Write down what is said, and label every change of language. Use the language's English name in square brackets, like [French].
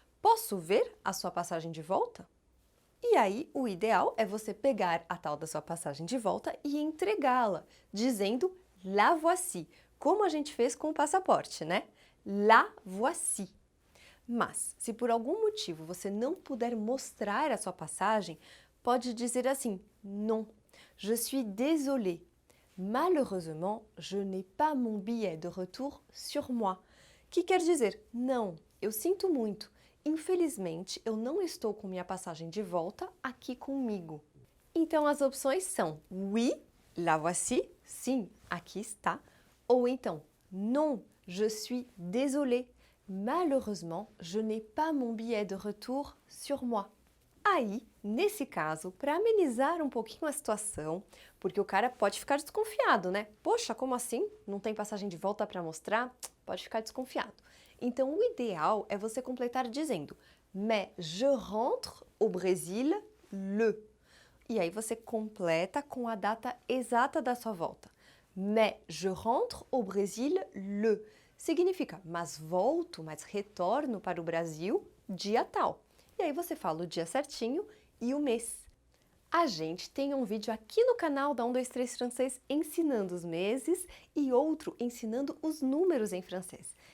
[Portuguese] Posso ver a sua passagem de volta? E aí, o ideal é você pegar a tal da sua passagem de volta e entregá-la, dizendo [French] La voici, [Portuguese] como a gente fez com o passaporte, né? [French] La voici. [Portuguese] Mas, se por algum motivo você não puder mostrar a sua passagem, pode dizer assim: [French] Non, je suis désolée. Malheureusement, je n'ai pas mon billet de retour sur moi. [Portuguese] Que quer dizer: não, eu sinto muito. Infelizmente, eu não estou com minha passagem de volta aqui comigo. Então, as opções são [French] oui, la voici, [Portuguese] sim, aqui está. Ou então, [French] non, je suis désolée. Malheureusement, je n'ai pas mon billet de retour sur moi. [Portuguese] Aí, nesse caso, para amenizar um pouquinho a situação, porque o cara pode ficar desconfiado, né? Poxa, como assim? Não tem passagem de volta para mostrar? Pode ficar desconfiado. Então, o ideal é você completar dizendo [French] Mais je rentre au Brésil le. [Portuguese] E aí você completa com a data exata da sua volta. [French] Mais je rentre au Brésil le. [Portuguese] Significa, mas volto, mas retorno para o Brasil dia tal. E aí você fala o dia certinho e o mês. A gente tem um vídeo aqui no canal da 123 Francês ensinando os meses e outro ensinando os números em francês.